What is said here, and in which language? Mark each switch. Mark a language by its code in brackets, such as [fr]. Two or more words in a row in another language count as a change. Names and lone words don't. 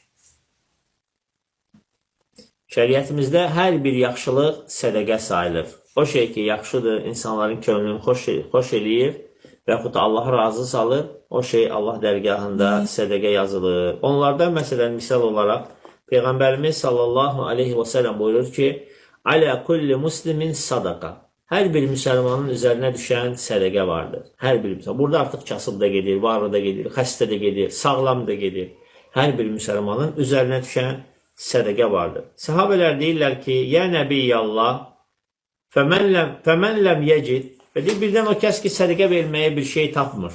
[az] Şəriətimizdə hər bir yaxşılıq sədəqə sayılır. O şey ki, yaxşıdır, insanların könlünü xoş eləyir və yaxud da Allah razı salır, o şey Allah dərgahında sədəqə yazılır. Onlardan məsələn, misal olaraq, Peyğəmbərimiz [ar] صلى الله عليه وسلم [az] buyurur ki, [ar] على كل مسلم صدقة. [az] Hər bir müsəlmanın üzərinə düşən sədəqə vardır. Hər bir müsəlman. Burada artıq kasıb da gedir, varlı da gedir, xəstə də gedir, sağlam da gedir. Hər bir müsəlmanın üzərinə düşən sədəqə vardır. Səhabələr deyirlər ki, [ar] يا نبي الله فمن لم يجد, [az] və deyir, birdən o kəs ki, sədəqə verməyə bir şey tapmır.